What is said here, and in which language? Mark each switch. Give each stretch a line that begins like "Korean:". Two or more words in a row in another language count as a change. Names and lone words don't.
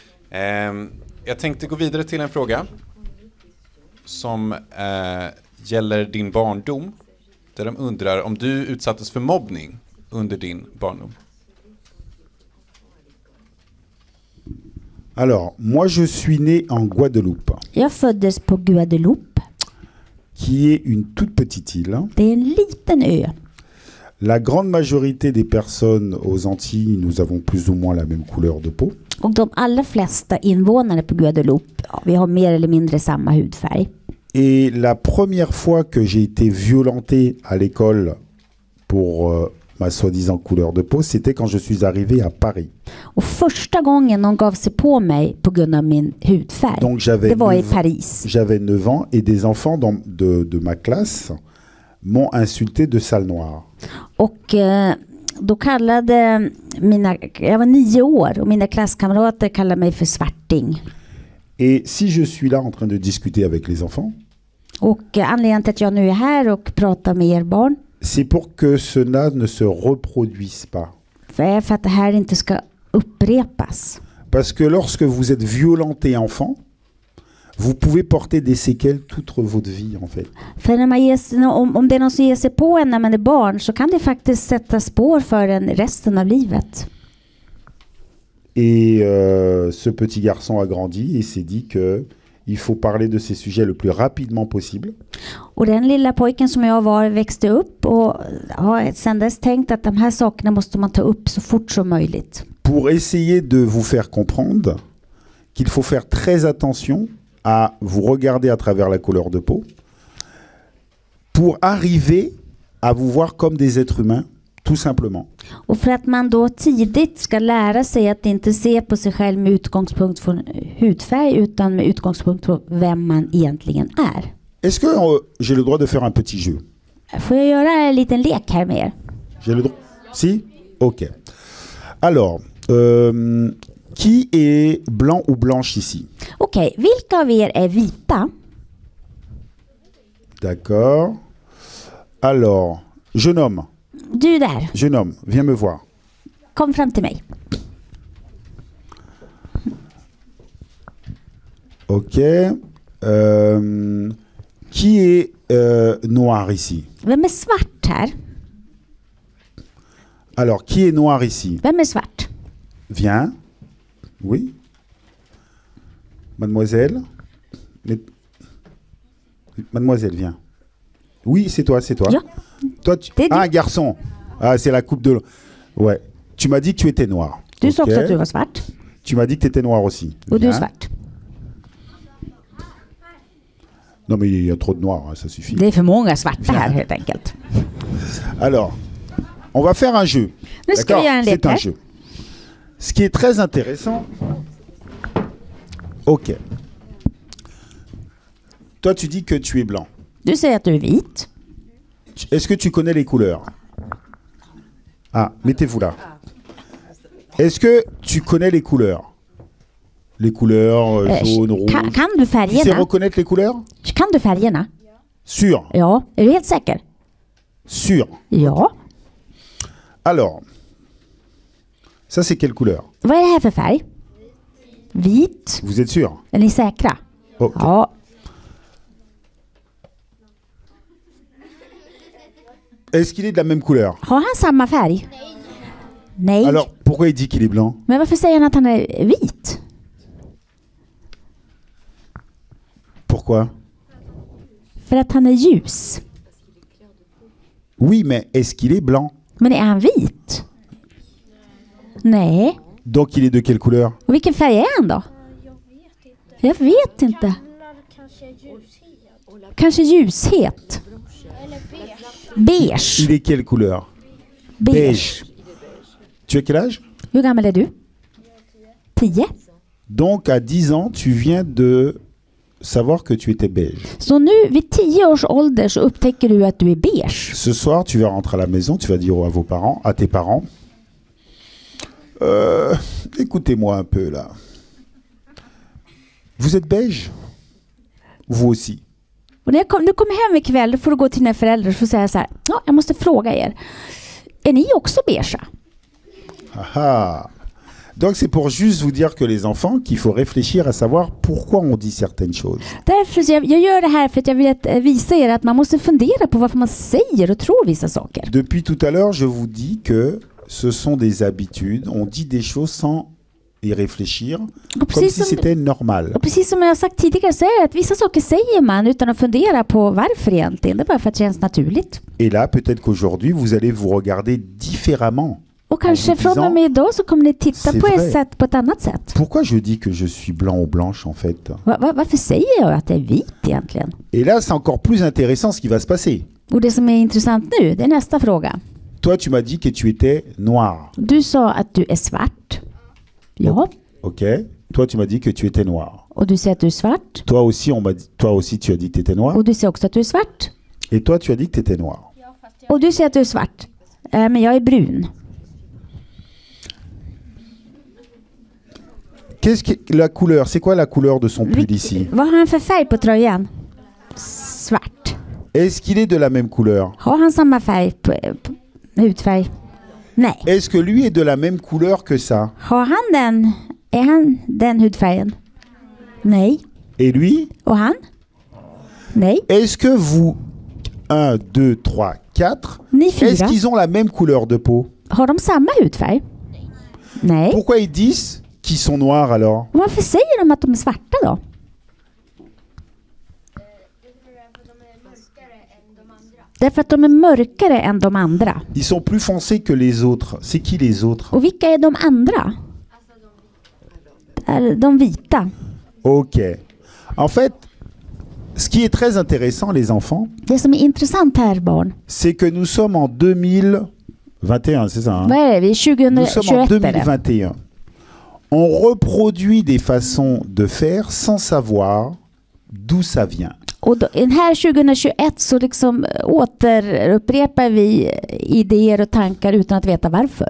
Swedish: Jag tänkte gå vidare till en fråga som gäller din barndom. Där de undrar om du utsattes för mobbning under din barndom.
French: Alors, moi je suis né en Guadeloupe.
Swedish: Jag föddes på Guadeloupe.
French: Qui est une toute petite île.
Swedish: Det är en liten ö.
French: La grande majorité des personnes aux Antilles, nous avons plus ou moins la même couleur de peau.
Swedish: Och de allra flesta invånare på Guadeloupe, vi har mer eller mindre samma hudfärg.
French: Et la première fois que j'ai été violenté à l'école pour ma soi-disant couleur de peau, c'était quand je suis arrivé à Paris.
Swedish: Och första gången någon gav sig på mig på grund av min hudfärg, Donc det var i Paris.
French: J'avais 9 ans et des enfants de ma classe m'ont insulté de sale noire.
Swedish: Och då kallade jag var 9 år och mina klasskamrater kallade mig för svarting.
French: Et si je suis là en train de discuter avec les enfants,
Swedish: och anledningen till att jag nu är här och pratar med er barn,
French: c'est pour que cela ne se reproduise pas.
Swedish: För att det här inte ska upprepas.
French: Parce que lorsque vous êtes violenté enfant, vous pouvez porter des séquelles toute votre vie en fait.
Swedish: För när man om det är någon som ger sig på en när man är barn så kan det faktiskt sätta spår för en resten av livet.
French: Et ce petit garçon a grandi et s'est dit que il faut parler de ces sujets le plus rapidement possible.
Swedish: Och den lilla pojken som jag var växte upp och har sedan dess tänkt att de här sakerna måste man ta upp så fort som möjligt.
French: Pour essayer de vous faire comprendre qu'il faut faire très attention à vous regarder à travers la couleur de peau pour arriver à vous voir comme des êtres humains, tout simplement.
Swedish: Och för att man då tidigt ska lära sig att inte se på sig själv med utgångspunkt från hudfärg utan med utgångspunkt från vem man egentligen är.
French: Est-ce que j'ai le droit de faire un petit jeu?
Swedish: Får jag göra en liten lek här med er?
French: J'ai le droit? Si? Ok. Alors, qui est blanc ou blanche ici?
Swedish: Okej, vilka av er är vita?
French: D'accord. Alors, jeune homme.
Swedish: Du där.
French: Jeune homme, viens me voir.
Swedish: Kom fram till mig.
French: Ok. Qui est noir ici?
Swedish: Vem är svart här?
French: Alors, qui est noir ici?
Swedish: Vem är svart?
French: Viens. Oui. Mademoiselle. Mademoiselle, viens. Oui, c'est toi, c'est toi.
Swedish: Ja.
French: Toi, un garçon. Ah, c'est la coupe de... Ouais. Tu m'as dit que tu étais noir.
Swedish: Du sa också att du var svart.
French: Tu m'as dit que tu étais noir aussi.
Swedish: Och du är svart.
French: Non, mais il y a trop de noirs, hein, ça suffit.
Swedish: Det är för många svarta här helt enkelt.
French: Alors, on va faire un jeu.
Swedish: Nu ska vi göra en lek
French: C'est un
Swedish: här.
French: jeu. Ce qui est très intéressant... Ok. Toi, tu dis que tu es blanc.
Swedish: Du säger att du är vit.
French: Est-ce que tu connais les couleurs? Ah, mettez-vous là. Est-ce que tu connais les couleurs? Les couleurs jaune, rouge.
Swedish: Kan du
French: Tu sais
Swedish: färgerna?
French: reconnaître les couleurs?
Swedish: Kan du färgerna?
French: Sûr.
Swedish: Ja, är du helt säker?
French: Sûr.
Swedish: Ja.
French: Alors, ça c'est quelle couleur?
Swedish: Vad är det här för färg? Vit.
French: Vous êtes sûr?
Swedish: Är ni säkra? Ok. Ja.
French: Est-ce qu'il est de la même couleur?
Swedish: Har han samma färg? Nej.
French: Alors, pourquoi il dit qu'il est blanc?
Swedish: Men varför säger han att han är vit?
French: Pourquoi?
Swedish: För att han är ljus.
French: Oui, mais est-ce qu'il est blanc?
Swedish: Men är han vit? Nej.
French: Donc il est de quelle couleur?
Swedish: Och vilken färg är han då? Jag vet inte. Kanske ljushet. Beige.
French: Il est quelle couleur? Beige. Tu as quel âge?
Swedish: Hur gammal är du? 10.
French: Donc à 10 ans, tu viens de savoir que tu étais beige.
Swedish: Så nu vid 10 års ålder så upptäcker du att du är beige.
French: Ce soir, tu vas rentrer à la maison, tu vas dire à vos parents, à tes parents, écoutez-moi un peu là. Vous êtes beige? Vous aussi?
Swedish: Och när du kommer hem ikväll får du gå till dina föräldrar och får säga så här: ja, jag måste fråga er. Är ni också beige?
French: Ah, Donc c'est pour juste vous dire que les enfants, qu'il faut réfléchir à savoir pourquoi on dit certaines choses.
Swedish: Därför jag gör det här för att jag vill visa er att man måste fundera på varför man säger och tror vissa saker.
French: Depuis tout à l'heure, je vous dis que ce sont des habitudes. On dit des choses sans y réfléchir, comme si c'était normal.
Swedish: Och precis som jag har sagt tidigare så är det att vissa saker säger man utan att fundera på varför egentligen. Det är bara för att det känns naturligt.
French: Et là, peut-être qu'aujourd'hui, vous allez vous regarder différemment.
Swedish: Och kanske från och med idag så kommer ni titta på ett sätt på ett annat sätt.
French: Pourquoi je dis que je suis blanc ou blanche en fait?
Swedish: Varför säger jag att det är vit egentligen?
French: Et là, c'est encore plus intéressant ce qui va se passer.
Swedish: Och det som är intressant nu, det är nästa fråga.
French: Toi, tu m'as dit que tu étais noir.
Swedish: Du sa att du är svart. Ja.
French: Ok. Toi, tu m'as dit que tu étais noir.
Swedish: Och du säger att du är svart.
French: Toi aussi, toi aussi, tu as dit que tu étais noir.
Swedish: Och du säger också att du är svart.
French: Et toi, tu as dit que tu étais noir.
Swedish: Och du säger att du är svart. Men jag är brun.
French: Qu'est-ce que la couleur? C'est quoi la couleur de son pull ici?
Swedish: Vad har han för färg på tröjan? Svart.
French: Est-ce qu'il est de la même couleur?
Swedish: Har han samma färg på hudfärg? Nej.
French: Est-ce que lui est de la même couleur que ça?
Swedish: Är han den hudfärgen? Nej.
French: Et lui?
Swedish: Och han? Nej.
French: Est-ce que vous 1, 2, 3, 4
Swedish: Ni fyra.
French: est-ce qu'ils ont la même couleur de peau?
Swedish: Har de samma hudfärg? Nej.
French: Pourquoi ils disent qu'ils sont noirs alors?
Swedish: Varför säger de att de är svarta då? Därför att de är mörkare än de andra.
French: Ils sont plus foncés que les autres. C'est qui les autres?
Swedish: Och vilka är de andra? De vita.
French: Ok. En fait, ce qui est très intéressant, les enfants,
Swedish: Det som är intressant här, barn.
French: c'est que nous sommes en 2021, c'est ça? Hein?
Swedish: Vad är det? Vi är
French: Nous sommes en
Swedish: 2021. är det.
French: 2021. On reproduit des façons de faire sans savoir d'où ça vient.
Swedish: Och då, här 2021 så liksom återupprepar vi idéer och tankar utan att veta varför.